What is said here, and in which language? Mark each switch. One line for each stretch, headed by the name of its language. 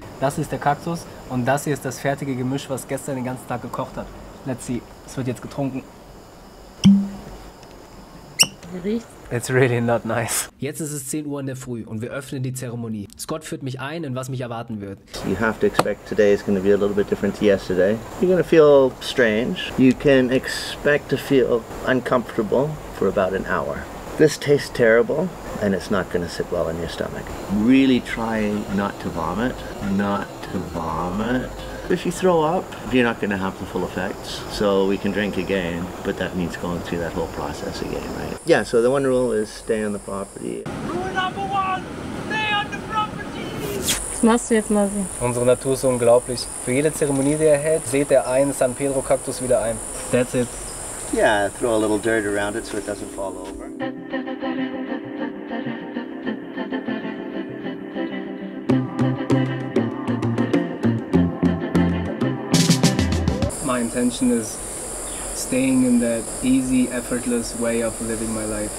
German: Das ist der Kaktus und das hier ist das fertige Gemisch, was gestern den ganzen Tag gekocht hat.
English: Let's see.
German: Es wird jetzt getrunken. Wie riecht's?
English: It's really not nice.
German: Jetzt ist es 10 Uhr in der Früh und wir öffnen die Zeremonie. Scott führt mich ein, in was mich erwarten wird.
English: You have to expect today is going to be a little bit different to yesterday. You're going to feel strange. You can expect to feel uncomfortable for about an hour. This tastes terrible and it's not going to sit well in your stomach. Really try not to vomit. Not to vomit. If you throw up, you're not going to have the full effects. So we can drink again, but that means going through that whole process again, right? Yeah, so the one rule is stay on the property. Rule number 1, stay on the property.
German: Was machst du jetzt, Masi? Unsere Natur ist unglaublich. Für jede Zeremonie, die er hält, sät er einen San Pedro Kaktus wieder ein.
English: That's it. Yeah, throw a little dirt around it so it doesn't fall over. My intention is staying in that easy, effortless way of living my life.